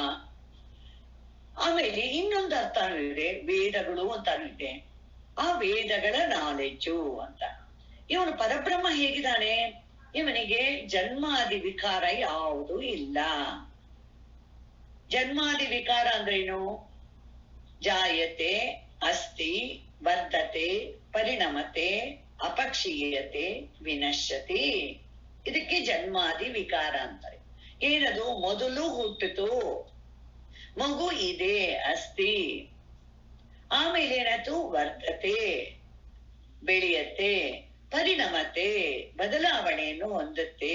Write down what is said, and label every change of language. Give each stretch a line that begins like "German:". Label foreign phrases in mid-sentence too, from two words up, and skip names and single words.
Kannada: ಆಮೇಲೆ ಇನ್ನೊಂದು ಅರ್ಥನೂ ಇದೆ, ವೇದಗಳು ಅಂತಾನು ಇದೆ, ಆ ವೇದಗಳ ನಾಲೆಡ್ಜು ಅಂತ. ಇವನು ಪರಬ್ರಹ್ಮ ಹೇಗಿದ್ದಾನೆ, ಇವನಿಗೆ ಜನ್ಮಾದಿ ವಿಕಾರ ಯಾವುದೂ ಇಲ್ಲ. ಜನ್ಮಾದಿ ವಿಕಾರ ಅಂದ್ರೇನು?
Sanskrit: ಜಾಯತೆ, ಅಸ್ತಿ, ವರ್ಧತೆ, ಪರಿಣಮತೆ, ಅಪಕ್ಷೀಯತೆ, ವಿನಶ್ಯತಿ.
Kannada: ಇದಕ್ಕೆ ಜನ್ಮಾದಿ ವಿಕಾರ ಅಂತಾರೆ. ಏನದು? ಮೊದಲು ಹುಟ್ಟಿತು, ಮಗು ಇದೆ, ಅಸ್ತಿ. ಆಮೇಲೆ ಏನಾಯ್ತು? ವರ್ಧತೆ, ಬೆಳೆಯತ್ತೆ, ಪರಿಣಮತೆ, ಬದಲಾವಣೆಯನ್ನು ಹೊಂದುತ್ತೆ.